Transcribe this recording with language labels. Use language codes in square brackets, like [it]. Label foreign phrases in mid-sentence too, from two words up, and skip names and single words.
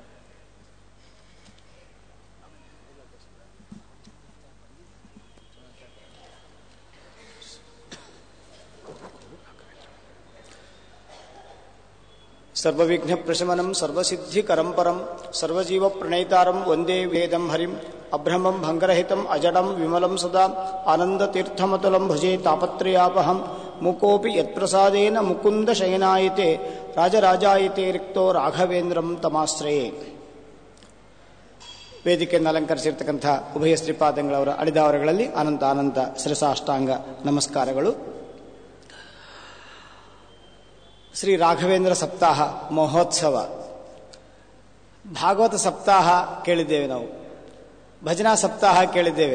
[sa] सर्वविघ्न प्रशमनं सर्वसिद्धिकरं परं सर्वजीव प्रणेतारं वन्दे वेदं हरिं अभ्रमं भङ्गरहितं अजडं विमलं सदा आनन्दतीर्थमतुलं भजे तापत्रयापहं मुकोऽपि यत्प्रसादेन मुकुन्द शयनायते राजराजायते रिक्तो राघवेन्द्रं तमाश्रये. [kn] ವೇದಿಕೆಯನ್ನು ಅಲಂಕರಿಸಿರ್ತಕ್ಕಂಥ ಉಭಯ ಶ್ರೀಪಾದಂಗಳವರ ಅಡಿದಾವರಗಳಲ್ಲಿ ಅನಂತ ಅನಂತ ಶಿರಸಾಷ್ಟಾಂಗ ನಮಸ್ಕಾರಗಳು. ಶ್ರೀ ರಾಘವೇಂದ್ರ ಸಪ್ತಾಹ ಮಹೋತ್ಸವ, ಭಾಗವತ ಸಪ್ತಾಹ ಕೇಳಿದ್ದೇವೆ, ನಾವು ಭಜನಾ ಸಪ್ತಾಹ ಕೇಳಿದ್ದೇವೆ.